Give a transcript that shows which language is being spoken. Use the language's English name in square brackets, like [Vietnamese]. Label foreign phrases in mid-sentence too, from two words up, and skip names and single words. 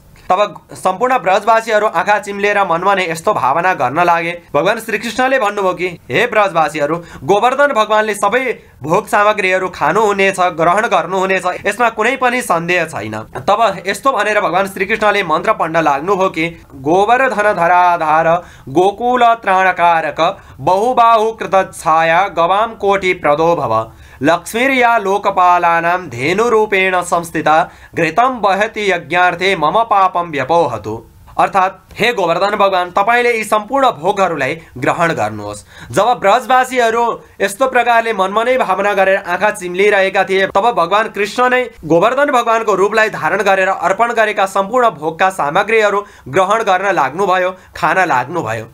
[Nepali] तब सम्पूर्ण ब्रजवासीहरू आँखा चिम्लेर मनमा नै यस्तो भावना गर्न लागे। भगवान श्रीकृष्णले भन्नुभयो कि हे ब्रजवासीहरू, गोवर्धन भगवानले सबै भोग सामग्रीहरू खानुहुनेछ, ग्रहण गर्नुहुनेछ, यसमा कुनै पनि सन्देह छैन। तब यस्तो भनेर भगवान श्रीकृष्णले मन्त्र पढ्न लाग्नुभयो कि [Sanskrit] गोवर्धन धराधार गोकुल त्राणकारक बहुबाहु कृतच्छाया गवाम कोटि प्रदो भव लक्ष्मीर्या लोकपालानां धेनुरूपेण संस्थिता घृतं वहति यज्ञार्थे मम पापम व्यपोहतु। [Nepali] अर्थात हे गोवर्धन भगवान, तपाईले यी सम्पूर्ण भोगहरूलाई ग्रहण गर्नुहोस्। जब ब्रजवासीहरू यस्तो प्रकारले मनमा नै भावना गरेर आँखा चिम्लिरहेका थिए, तब भगवान कृष्ण नै गोवर्धन भगवानको रूपलाई धारण गरेर अर्पण गरेका सम्पूर्ण भोगका सामग्रीहरू ग्रहण गर्न लाग्नुभयो, खान लाग्नुभयो।